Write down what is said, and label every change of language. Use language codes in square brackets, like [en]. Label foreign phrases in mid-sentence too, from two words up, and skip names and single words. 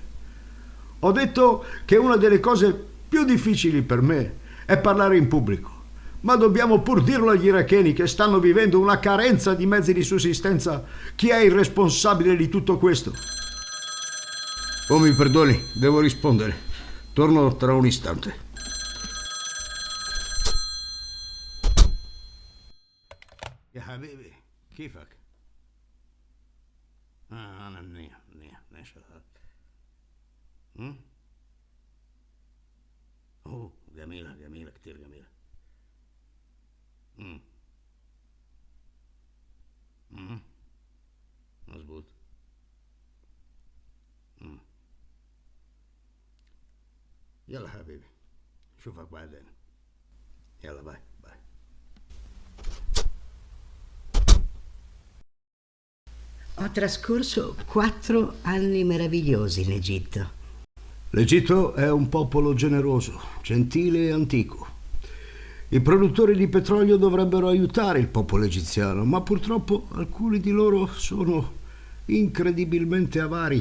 [it] Ho detto che una delle cose più difficili per me è parlare in pubblico. Ma dobbiamo pur dirlo agli iracheni che stanno vivendo una carenza di mezzi di sussistenza. Chi è il responsabile di tutto questo? Oh, mi perdoni, devo rispondere. Torno tra un istante. [ar] يا حبيبي، كيفك? أنا منيح إن شاء الله. أوه جميلة كتير جميلة. مظبوط. يلا حبيبي اشوفك بعدين. يلا باي. [it] Ho trascorso 4 anni meravigliosi in Egitto. L'Egitto è un popolo generoso, gentile e antico. I produttori di petrolio dovrebbero aiutare il popolo egiziano, ma purtroppo alcuni di loro sono incredibilmente avari.